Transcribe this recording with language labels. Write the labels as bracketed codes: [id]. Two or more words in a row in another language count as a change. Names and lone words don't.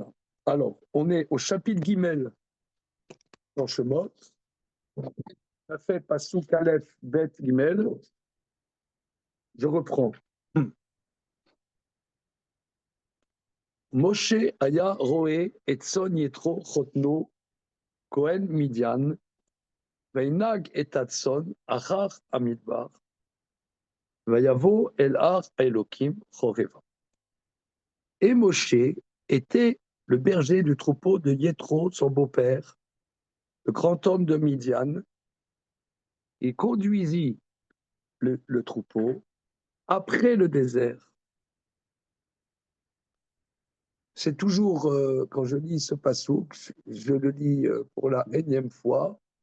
[fr] Alors, on est au chapitre Gimel dans Shemot. On a fait [he] פסוק אלף בית גימל. [fr] Je reprends. [he] משה היה רעה את צאן יתרו חתנו כהן מדין וינהג את הצאן אחר המדבר ויבא אל הר אלוקים חורבה. [fr] Et Moshe était le berger du troupeau de Yétro, son beau-père, le grand homme de Midian. Il conduisit le troupeau après le désert. C'est toujours, quand je lis ce passouk, je le lis pour la énième fois.